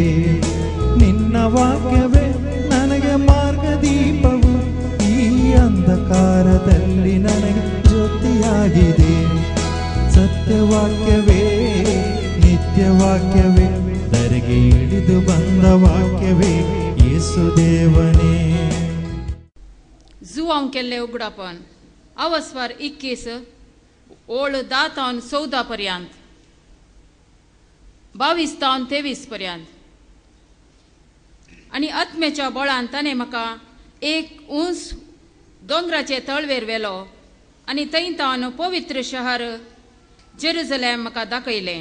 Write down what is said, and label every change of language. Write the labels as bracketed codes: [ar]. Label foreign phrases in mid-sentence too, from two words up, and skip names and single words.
[kn] ನಿನ್ನ ವಾಕ್ಯವೇ ನನಗೆ ಮಾರ್ಗದೀಪವು, ಈ ಅಂಧಕಾರದಲ್ಲಿ ನನಗೆ ಜ್ಯೋತಿಯಾಗಿದೆ. ಸತ್ಯವಾಕ್ಯವೇ ನಿತ್ಯವಾಕ್ಯವೇ, ಧರೆಗೆ ಇಳಿದು ಬಂದ ವಾಕ್ಯವೇ ಯೇಸುದೇವನೇ. [kok] जुआं केल्ले उगडापण अवस्वर 21 ओळ 10 ते 14 पर्यंत, 22 ते 23 पर्यंत. आणि आत्म्याच्या बळान ताणें म्हाका एक उंच दोंगराचे तळवेर व्हेलो आनी थंयतान पवित्र शहर जेरुसलेम म्हाका दाखयलें.